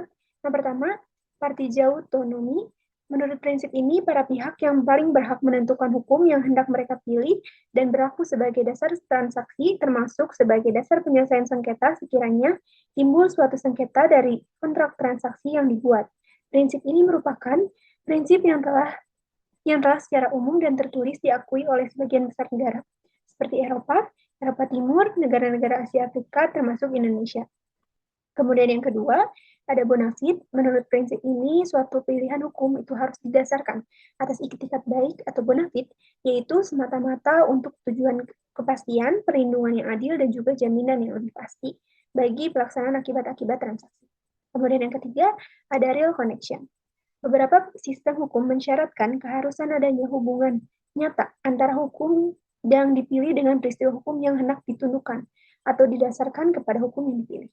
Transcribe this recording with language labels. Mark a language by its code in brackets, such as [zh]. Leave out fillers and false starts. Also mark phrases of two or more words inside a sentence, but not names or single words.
[id] Yang pertama, partijautonomi. Menurut prinsip ini, para pihak yang paling berhak menentukan hukum yang hendak mereka pilih dan berlaku sebagai dasar transaksi, termasuk sebagai dasar penyelesaian sengketa sekiranya timbul suatu sengketa dari kontrak transaksi yang dibuat. Prinsip ini merupakan prinsip yang telah secara umum dan tertulis diakui oleh sebagian besar negara, seperti Eropa, Eropa Timur, negara-negara Asia Afrika, termasuk Indonesia. Kemudian yang kedua, ada [la] bona fide. [id] Menurut prinsip ini, suatu pilihan hukum itu harus didasarkan atas iktikat baik atau [la] bona fide, [id] yaitu semata-mata untuk tujuan kepastian, perlindungan yang adil, dan juga jaminan yang lebih pasti bagi pelaksanaan akibat-akibat transaksi. Kemudian yang ketiga, ada [en] real connection. [id] Beberapa sistem hukum mensyaratkan keharusan adanya hubungan nyata antara hukum yang dipilih dengan peristiwa hukum yang hendak ditundukkan atau didasarkan kepada hukum yang dipilih.